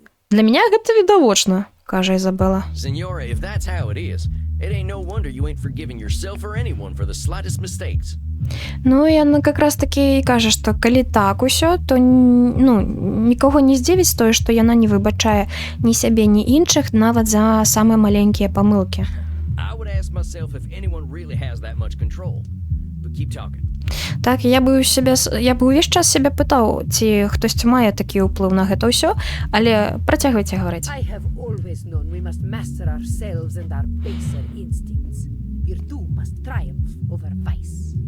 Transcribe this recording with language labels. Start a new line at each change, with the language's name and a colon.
Ukrainian: Для мене це відовочно, каже Ізабела.
English: Senora, if that's how it is, it ain't no wonder you ain't forgiving yourself or anyone for the slightest mistakes.
Belarusian: Ну, яна якраз таки і каже, што калі так усё, то нікого не здзівіць тое, што яна не выбачае ні сябе, ні іншых, нават за самыя маленькія памылкі.
English: I would ask myself if anyone really has that much control. But keep talking.
Belarusian: Так, я бы ўвесь час сябе пытаў, ці хтосьці мае такі ўплыў на гэта ўсё, але працягвайце гаварыць.
English: I have always known we must master ourselves and our baser instincts. Virtue must triumph over vice.